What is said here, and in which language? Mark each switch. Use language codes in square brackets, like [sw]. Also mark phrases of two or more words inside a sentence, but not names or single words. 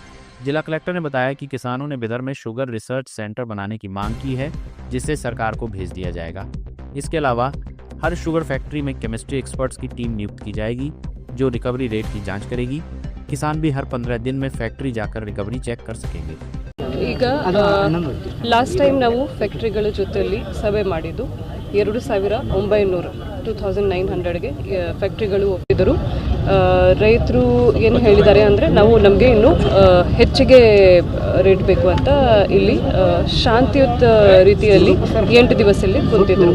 [hi] जिला कलेक्टर ने बताया कि किसानों ने बिदर में [en] sugar research centre [hi] बनाने की मांग की है, जिसे सरकार को भेज दिया जाएगा। इसके अलावा हर [en] sugar factory [hi] में [en] chemistry experts [hi] की टीम नियुक्त की जाएगी, जो [en] recovery rate [hi] की जांच करेगी। किसान भी हर 15 दिन में फैक्ट्री जाकर [en] recovery check [hi] कर सकेंगे। [kn] ಈಗ [en] last time [kn] ನಾವು ಫ್ಯಾಕ್ಟ್ರಿಗಳ ಜೊತೆಯಲ್ಲಿ ಸಭೆ ಮಾಡಿದ್ದು 2,900ಗೆ ಫ್ಯಾಕ್ಟ್ರಿಗಳು ಒಪ್ಪಿದರು. ರೈತರು ಏನು ಹೇಳಿದ್ದಾರೆ ಅಂದರೆ ನಮಗೆ ಇನ್ನೂ ಹೆಚ್ಚಿಗೆ ರೇಟ್ ಬೇಕು ಅಂತ ಇಲ್ಲಿ ಶಾಂತಿಯುತ ರೀತಿಯಲ್ಲಿ 8 ದಿವಸದಲ್ಲಿ ಕುಂತಿದ್ರು.